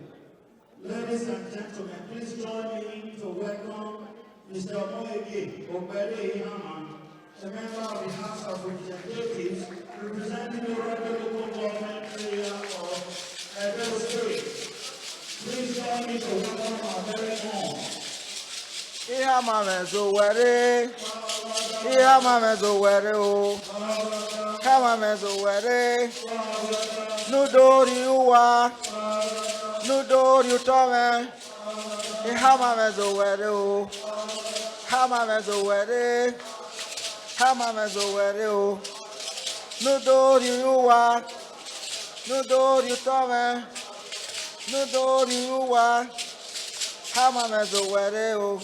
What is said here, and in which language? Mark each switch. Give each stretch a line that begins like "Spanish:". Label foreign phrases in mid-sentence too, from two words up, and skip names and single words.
English: Ladies and gentlemen, please join me to welcome Mr. Moege Obede Ihaman, a member of the House of Representatives representing the local government area of Edo State. Please join me to welcome our very own.
Bini: Ihaman Zowere, Ihaman Zowere, oh, Ihaman Zowere, Nudori Uwa, Nudori Utome, Ihaman Zowere, oh, Ihaman Zowere, Ihaman Zowere, oh, Nudori Uwa, Nudori Utome, Nudori Uwa, Ihaman Zowere, oh.